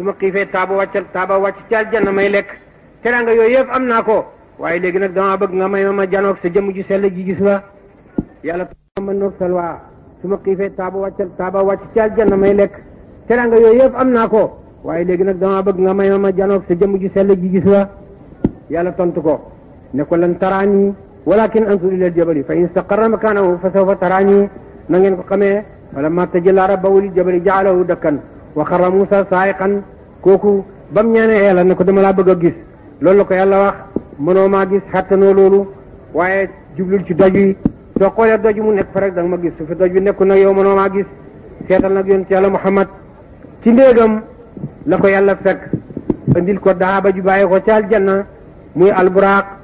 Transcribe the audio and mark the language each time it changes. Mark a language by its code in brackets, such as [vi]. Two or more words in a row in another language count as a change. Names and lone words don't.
[wo] ma xiifee taaba wàcc ci aljanna may lekk teraanga yooyu yëpp am naa ko waaye léegi nag dama bëgg nga may ma janoog sa jëmm ju sell ji gis la yàlla ma noog salwa su ma xiifee taaba wàcc ci aljanna may lekk teraanga yooyu yëpp am naa ko waaye léegi nag dama bëgg nga may ma janoog sa jëmm ju sell ji gis la yàlla tontu ko ne ko [ar] لن تراني ولكن انظر إلى الجبل فإن استقر مكانه فسوف تراني [wo] na ngeen ko xamee [ar] فلما تجلى ربه للجبل جعله دكا وخر موسى صعقا [wo] kooku bam ñaanee yàlla ne ko dama laa bëgg a gis loolu la ko yàlla wax mënoo maa gis xattanoo loolu waaye jublul ci doj wi soo xoolee doj mu nekk fa rek da nga ma gis su fi doj wi nekku nag yow mënoo maa gis seetal nag yonent yàlla Muhammad ci ndéegam la ko yàlla fekk andil ko daaba ju bàyyi ko ci aljanna muy alburaaq